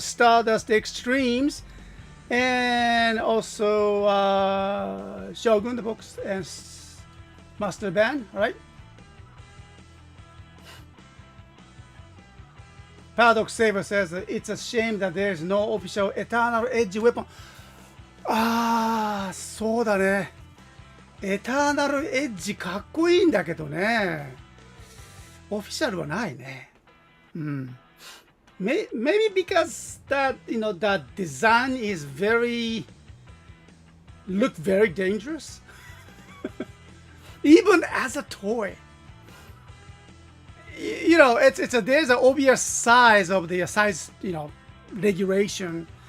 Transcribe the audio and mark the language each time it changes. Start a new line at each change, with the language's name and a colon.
English: Stardust Extremes, and also Shogun the books and Master Band. All right. Paradox Saver says that it's a shame that there's no official Eternal Edge weapon.
Japanese: ああ、そうだね。エターナルエッジかっこいいんだけどね。オフィシャルはないね。うん。
English: Maybe because that, that design is look very dangerous. Even as a toy. There's an obvious size of the size, regulation.